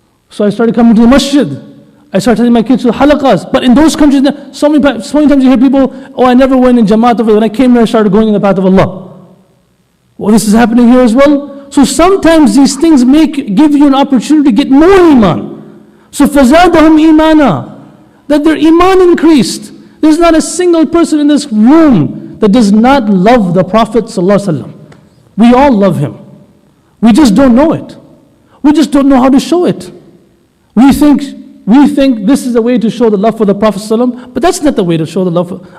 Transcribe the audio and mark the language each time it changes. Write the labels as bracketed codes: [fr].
[en] So I started coming to the masjid. I started taking my kids to halaqas. But in those countries, so many times you hear people, oh, I never went in Jamaat. When I came here, I started going in the path of Allah. Well, this is happening here as well. So sometimes these things give you an opportunity to get more iman. So [ar] فَزَادَهُمْ إِيمَانًا. [en] That their iman increased. There's not a single person in this room that does not love the Prophet ﷺ. We all love him. We just don't know it. We just don't know how to show it. We think this is a way to show the love for the Prophet ﷺ, but that's not the way to show the love.